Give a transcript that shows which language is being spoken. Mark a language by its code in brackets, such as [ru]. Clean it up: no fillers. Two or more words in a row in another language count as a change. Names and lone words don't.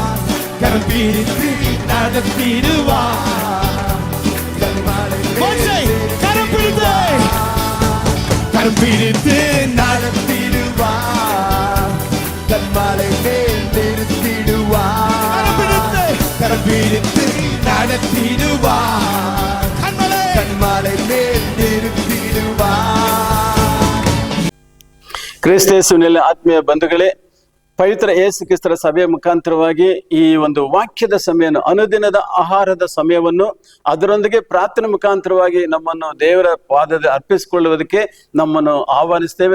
[ta] கரம் பிடித்து நடத்திடுவார், கண்மாலை கரம் பிடித்து நடத்திடுவார், கண்மாலை மேல் நிறுத்திடுவார். கரம் பிடித்து நடத்திடுவார், கண்மாலை மேல் நிறுத்திடுவார். [kn] ಕ್ರಿಸ್ತೇಸುವಿನಲ್ಲಿ ಆತ್ಮೀಯ ಬಂಧುಗಳೇ, ಪವಿತ್ರ ಯೇಸು ಕ್ರಿಸ್ತರ ಸಭೆಯ ಮುಖಾಂತರವಾಗಿ ಈ ಒಂದು ವಾಕ್ಯದ ಸಮಯವನ್ನು, ಅನುದಿನದ ಆಹಾರದ ಸಮಯವನ್ನು, ಅದರೊಂದಿಗೆ ಪ್ರಾರ್ಥನೆ ಮುಖಾಂತರವಾಗಿ ನಮ್ಮನ್ನು ದೇವರ ಪಾದದ ಅರ್ಪಿಸಿಕೊಳ್ಳುವುದಕ್ಕೆ ನಮ್ಮನ್ನು ಆಹ್ವಾನಿಸ್ತೇವೆ.